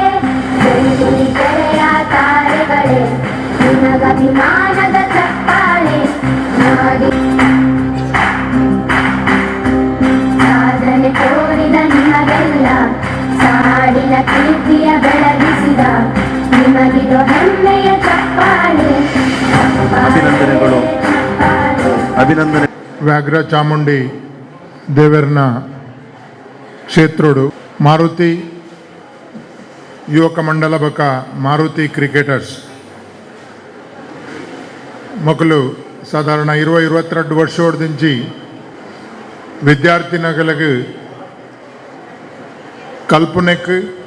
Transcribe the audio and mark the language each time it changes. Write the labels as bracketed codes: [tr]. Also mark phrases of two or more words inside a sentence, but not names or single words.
[kn] ಬೆಳ್ಳಿ ತೆರೆಯ ತಾರೆಗಳೇ ನಿಮಗಭಿಮಾನದ ಚಪ್ಪಾಳೆ. ನಾಡಿ ಸಾಧನೆ ತೋರಿದ ನಿಮಗೆಲ್ಲ ಸಾಡಿನ ಕೀರ್ತಿಯ ಬೆಳಗಿಸಿದ ನಿಮಗಿದು ಹೆಮ್ಮೆಯ ಚಪ್ಪಾಳೆ. ಅಭಿನಂದನೆಗಳು. ಅಭಿನಂದನೆ. [tcy] ವ್ಯಾಘ್ರ ಚಾಮುಂಡಿ ದೇವರನ ಕ್ಷೇತ್ರೋಡು ಮಾರುತಿ ಯುವಕ ಮಂಡಲ ಬಕ ಮಾರುತಿ ಕ್ರಿಕೆಟರ್ಸ್ ಮಕ್ಕಳು ಸಾಧಾರಣ 22 ವರ್ಷೋಡ್ದಿಂಚಿ ವಿದ್ಯಾರ್ಥಿನಗಳಿಗೆ ಕಲ್ಪನೆಗೆ